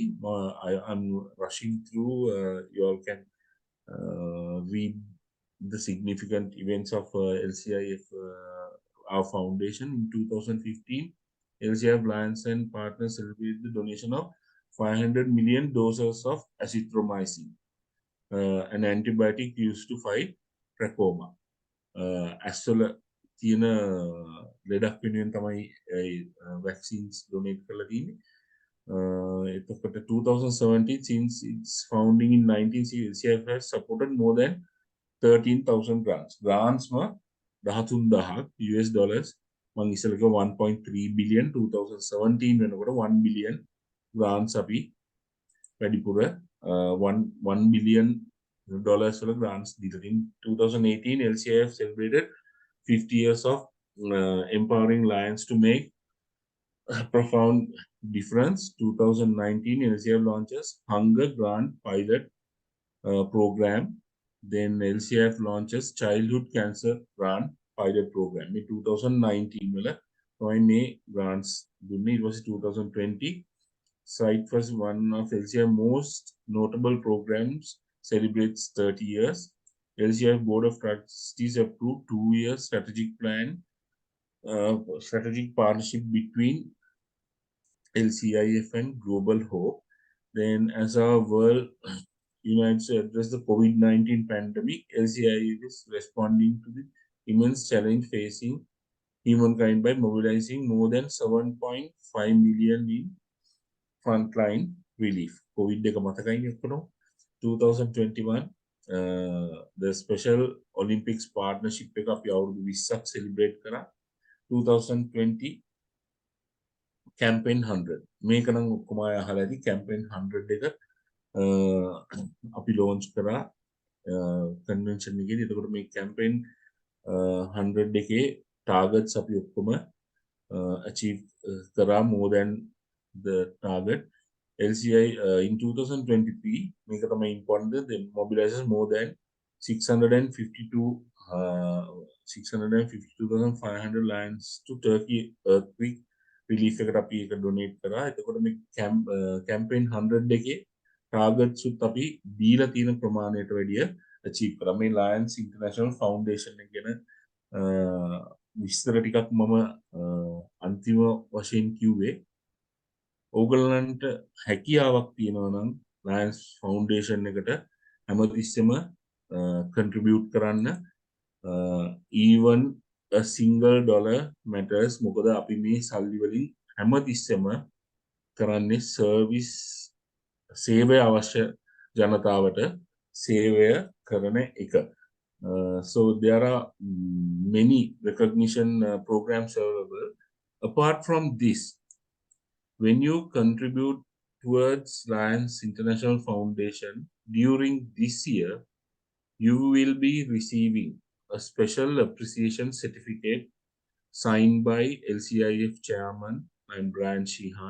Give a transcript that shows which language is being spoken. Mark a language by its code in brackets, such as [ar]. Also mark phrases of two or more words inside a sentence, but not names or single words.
[en] I'm rushing through, you all can read the significant events of LCIF, our foundation. In 2015, LCIF Lions and partners celebrated the donation of 500 million doses of azithromycin, an antibiotic used to fight trachoma. [si] Aswala තියෙන ලෙඩක් වෙනුවෙන් තමයි [en] vaccines donate [si] කරලා තියෙන්නේ. [en] එතකොට 2017 since its founding in 1960, LCIF has supported more than 13,000 grants. Grants ma 13,000 US dollars. [si] මම ඉස්සෙල්ලා කිව්වා 1.3 billion. 2017 වෙනකොට 1 [en] billion grants [si] අපි වැඩිපුර 1 [en] billion dollars [si] වල grants දීලා තින්. [en] 2018 LCIF celebrated 50 years of empowering Lions to make a profound difference. 2019 LCIF launches Hunger Grant Pilot program. Then LCIF launches Childhood Cancer Grant Pilot program. [si] In 2019 වල තමයි මේ grants දුන්නේ. [en] It was 2020. Sight was one of LCIF most notable programs, celebrates 30 years. LCIF Board of Trustees approved 2-year strategic plan, strategic partnership between LCIF and Global Hope. Then as our world unites to address the COVID-19 pandemic, LCIF is responding to the immense challenge facing humankind by mobilizing more than 7.5 million in frontline relief. [si] COVID එක මතකයි ඔක්කොම. 2021 [en] the Special Olympics partnership [si] එක අපි අවුරුදු 20ක් celebrate කරා. 2020 campaign 100 මේක නම් ඔක්කොම අය අහලා ඇති. campaign 100 එක අපි launch කරා convention එකේදී. එතකොට මේ campaign 100 එකේ targets අපි ඔක්කොම achieve කරා [en] more than the target. LCI in 2023 [si] මේක තමයි [en] important, they mobilizes more than 652,500 lions to Turkey earthquake relief [si] එකට අපි ඒක donate කරා. එතකොට මේ campaign 100 එකේ targets උත් අපි දීලා තියෙන ප්‍රමාණයට වැඩිය achieve කරා. මේ Lions International Foundation එක ගැන විස්තර ටිකක් මම අන්තිම වශයෙන් කිව්වේ. ඕගලන්ට හැකියාවක් තියෙනවා නම් Lions Foundation එකට හැමතිස්සෙම contribute කරන්න. [en] Even a single dollar matters. [si] මොකද අපි මේ සල්ලි වලින් හැමතිස්සෙම කරන්නේ service සේවය අවශ්‍ය ජනතාවට සේවය කරන එක. [en] So there are many recognition programs available. Apart from this, when you contribute towards Lions International Foundation during this year, you will be receiving a special appreciation certificate signed by LCIF Chairman and Brian Sheehan.